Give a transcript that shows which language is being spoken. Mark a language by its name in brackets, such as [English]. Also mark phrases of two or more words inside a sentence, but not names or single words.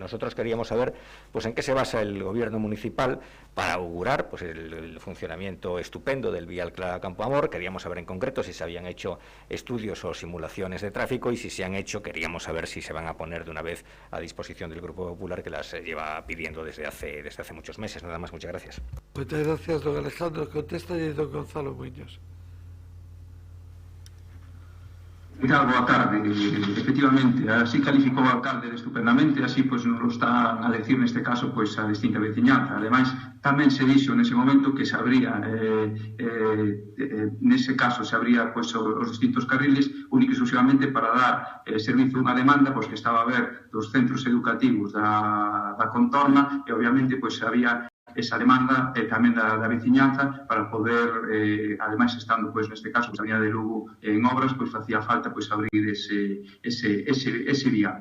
[Spanish] Nosotros queríamos saber, pues, en qué se basa el gobierno municipal para augurar, pues, el funcionamiento estupendo del vial Clava Campoamor. Queríamos saber en concreto si se habían hecho estudios o simulaciones de tráfico, y si se han hecho, queríamos saber si se van a poner de una vez a disposición del Grupo Popular, que las lleva pidiendo desde hace muchos meses. Nada más, muchas gracias. Muchas gracias, don Alejandro. Contesta y don Gonzalo Muñoz. [Galician] Boa tarde. Efectivamente, así calificou o alcalde estupendamente, así pois nos lo está a decir neste caso pois a distinta veciñanza. Ademais, tamén se dixo nese momento que se abría nese caso se abría pois os distintos carriles única e exclusivamente para dar servizo a unha demanda pois que estaba a ver dos centros educativos da contorna, e obviamente pois había esa demanda tamén da veciñanza para poder, ademais estando neste caso a Avenida de Lugo en obras, facía falta abrir ese vía.